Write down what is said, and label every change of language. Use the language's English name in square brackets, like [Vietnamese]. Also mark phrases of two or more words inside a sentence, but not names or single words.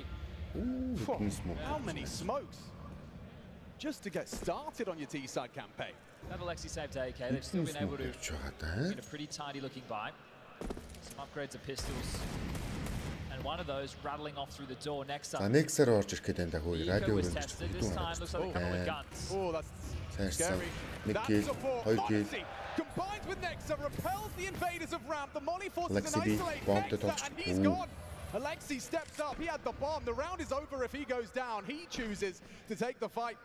[English] How many smokes? Just to get started on your T-side campaign. That Alexi saved AK. They've still been able to get a pretty tidy looking buy. Some upgrades of pistols. And one of those rattling off through the door next up. [Mongolian] Next-аар орж ирэх гэдэг энэ дагуу радио [English] was tested. This time looks like they're coming with guns. Oh, that's scary. That support, Moxie, combined with Nexa, repels the invaders of ramp. The Molly forces an isolate Nexa, and he's gone. Alexi steps up. He had the bomb. The round is over if he goes down. He chooses to take the fight.